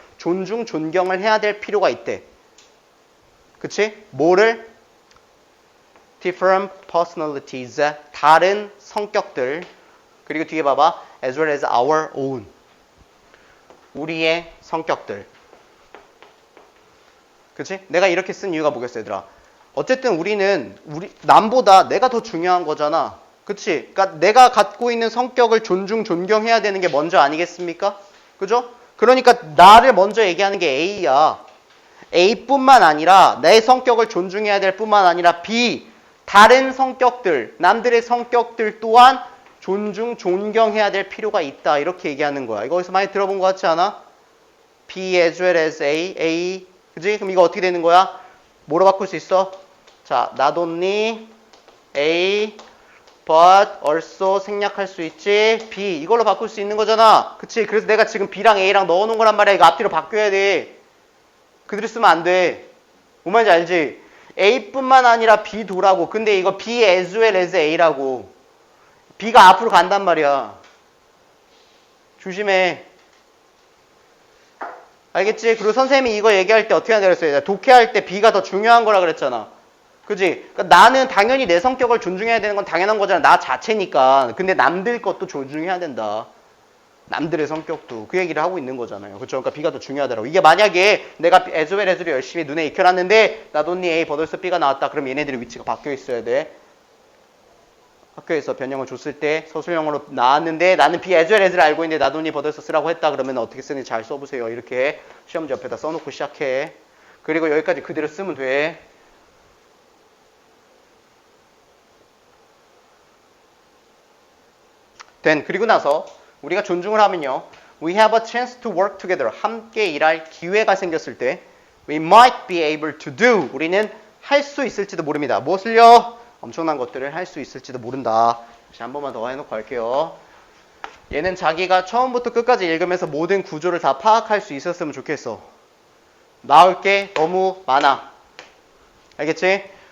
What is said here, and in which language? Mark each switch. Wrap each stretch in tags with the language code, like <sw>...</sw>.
<ko>존중, 존경을 해야 될 필요가 있대. 그치? 뭐를?</ko> <en>different personalities.</en> <ko>다른 성격들. 그리고 뒤에 봐봐.</ko> <en>as well as our own.</en> <ko>우리의 성격들. 그치? 내가 이렇게 쓴 이유가 뭐겠어, 얘들아? 어쨌든 우리는 남보다 내가 더 중요한 거잖아. 그치? 그러니까 내가 갖고 있는 성격을 존중, 존경해야 되는 게 먼저 아니겠습니까? 그죠? 그러니까 나를 먼저 얘기하는 게 A야. A뿐만 아니라 내 성격을 존중해야 될 뿐만 아니라 B, 다른 성격들, 남들의 성격들 또한 존중, 존경해야 될 필요가 있다. 이렇게 얘기하는 거야. 이거 어디서 많이 들어본 것 같지 않아?</ko> <en>B as well as A, A.</en> <ko>그지? 그럼 이거 어떻게 되는 거야? 뭐로 바꿀 수 있어?</ko> <en>자, not only A, but also</en> <ko>생략할 수 있지.</ko> <en>B.</en> <ko>이걸로 바꿀 수 있는 거잖아. 그치? 그래서 내가 지금 B랑 A랑 넣어놓은 거란 말이야. 이거 앞뒤로 바뀌어야 돼. 그대로 쓰면 안 돼. 뭔 말인지 알지? A뿐만 아니라 B도라고. 근데 이거</ko> <en>B as well as A라고.</en> <ko>B가 앞으로 간단 말이야. 조심해. 알겠지? 그리고 선생님이 이거 얘기할 때 어떻게 한다 그랬어요? 독해할 때 B가 더 중요한 거라 그랬잖아. 그지? 그러니까 나는 당연히 내 성격을 존중해야 되는 건 당연한 거잖아. 나 자체니까. 근데 남들 것도 존중해야 된다. 남들의 성격도. 그 얘기를 하고 있는 거잖아요. 그렇죠? 그러니까 B가 더 중요하더라고. 이게 만약에 내가 as well as를 열심히 눈에 익혀놨는데</ko> <en>not only A, but also B</en> <ko>가 나왔다. 그럼 얘네들의 위치가 바뀌어 있어야 돼. 학교에서 변형을 줬을 때 서술형으로 나왔는데 나는 B as well as를 알고 있는데</ko> <en>not only but also</en> <ko>쓰라고 했다. 그러면 어떻게 쓰는지 잘 써보세요. 이렇게 시험지 옆에다 써놓고 시작해. 그리고 여기까지 그대로 쓰면 돼. 그리고 나서 우리가 존중을 하면요.</ko> <en>We have a chance to work together.</en> <ko>함께 일할 기회가 생겼을 때</ko> <en>We might be able to do.</en> <ko>우리는 할 수 있을지도 모릅니다. 무엇을요? 엄청난 것들을 할 수 있을지도 모른다. 다시 한 번만 더 해놓고 할게요. 얘는 자기가 처음부터 끝까지 읽으면서 모든 구조를 다 파악할 수 있었으면 좋겠어. 나올 게 너무 많아. 알겠지?</ko>